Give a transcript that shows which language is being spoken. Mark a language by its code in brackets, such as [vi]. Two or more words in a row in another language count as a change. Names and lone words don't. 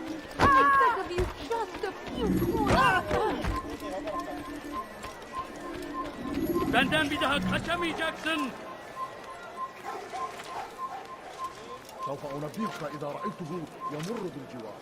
[en] I beg of you just a few more. [tr] Benden bir daha kaçamayacaksın. [ar] سوف أنبهك إذا رأيته يمر بالجوار.